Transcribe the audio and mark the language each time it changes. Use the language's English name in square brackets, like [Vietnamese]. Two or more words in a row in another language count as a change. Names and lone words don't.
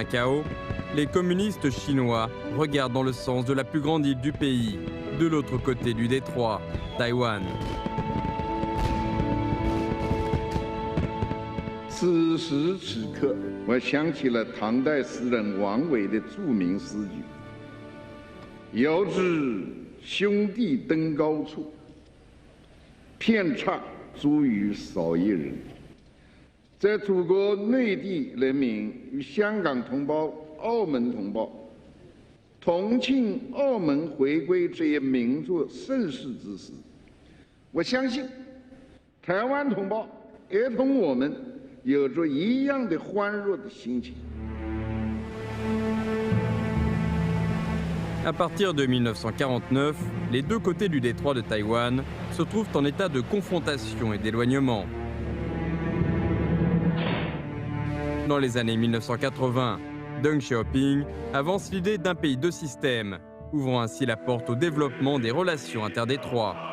[French] Macao, les communistes chinois regardent dans le sens de la plus grande île du pays, de l'autre côté du détroit, Taïwan. [Chinese] 此时此刻，我想起了唐代诗人王维的著名诗句：“遥知兄弟登高处，片刹茱萸少一人。” 在祖国内地人民与香港同胞、澳门同胞同庆澳门回归这一名作盛世之时，我相信台湾同胞也同我们有着一样的欢乐的心情。 [French] À partir de 1949, les deux côtés du détroit de Taïwan se trouvent en état de confrontation et d'éloignement. Dans les années 1980, Deng Xiaoping avance l'idée d'un pays deux systèmes, ouvrant ainsi la porte au développement des relations interdétroites.